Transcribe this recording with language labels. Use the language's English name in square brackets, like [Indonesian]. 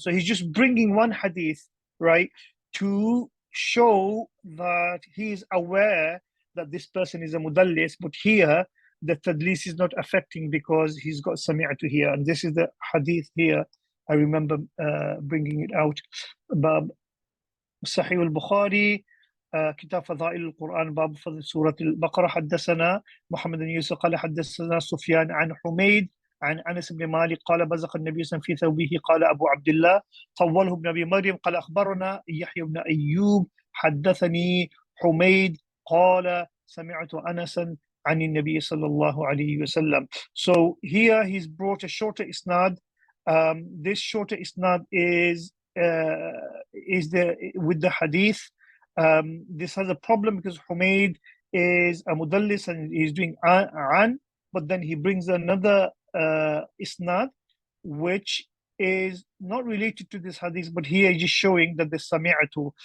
[English] So he's just bringing one hadith, right, to show that he is aware that this person is a mudallis, but here the tadlis is not affecting because he's got sami'tu here. And this is the hadith here. I remember bringing it out. [Arabic] Bab Sahih al-Bukhari, كتاب فضائل القرآن، باب فضل سورة البقرة. حدثنا محمد بن يوسف قال حدثنا سفيان عن حميد عن أنس بن مالك قال بزق النبي صلى الله عليه وسلم في ثوبه قال أبو عبد الله طوله بن أبي مريم قال أخبرنا يحيى بن أيوب حدثني حميد قال سمعت أنسا عن النبي صلى الله عليه وسلم. [English] So here he's brought a shorter isnad. This shorter isnad is with the hadith. This has a problem because Humayd is a mudallis and he's doing an, but then he brings another isnad which is not related to this hadith, but here he's just showing that the sami'atu.